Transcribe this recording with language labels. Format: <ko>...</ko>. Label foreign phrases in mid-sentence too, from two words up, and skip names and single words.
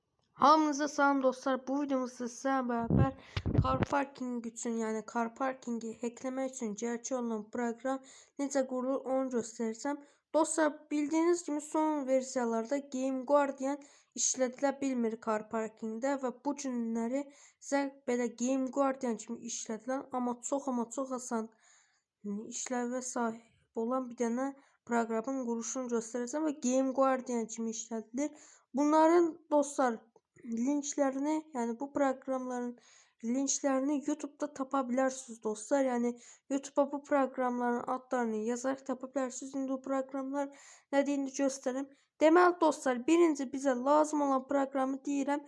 <az>Hamınıza salam dostlar.</az> <tr>Bu videomuzda sizlerle beraber</tr> <en>car parking</en> <az>üçün, yani</az> <en>car parkingi</en> <az>hacklemək üçün gerçək olan proqram necə qurulur onu göstərəcəm. Dostlar, bildiyiniz kimi son versiyalarda Game Guardian işlədilə bilmir car parkingdə və bu günləri sizə belə Game Guardian kimi işlədilən amma çox asan işləvə sahib olan bir dənə proqramın quruluşunu göstərəcəm və Game Guardian kimi işlədilir.</az> <tr>Bunların dostlar linklerini, yani bu programların linklerini YouTube'da tapabilirsiniz dostlar. Yani YouTube'a bu programların adlarını yazarak tapabilirsiniz. Şimdi bu programlar ne deyini göstereyim.</tr> <az>Deməli dostlar, birinci bize lazım olan programı deyirəm.</az>